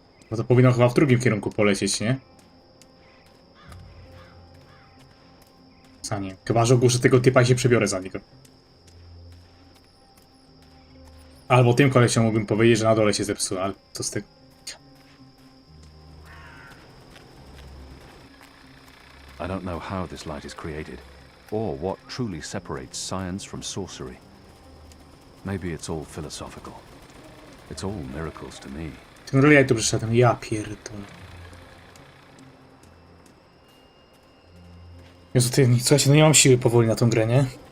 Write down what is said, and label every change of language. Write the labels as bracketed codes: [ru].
[pl] No to powinno chyba w drugim kierunku polecieć, nie? Za nie. Chyba, że ogłuszę tego typa i się przebiorę za niego. Albo tym kolesiom mógłbym powiedzieć, że na dole się zepsuł, ale co z tego? [en] I don't know how this light is created, or what truly separates science from sorcery. Maybe it's all philosophical. It's all miracles to me. [pl] Ten reliaj tu przyszedłem, ja pierdolę. Jezu, ty, słuchajcie, no nie mam siły powoli na tą grę, nie?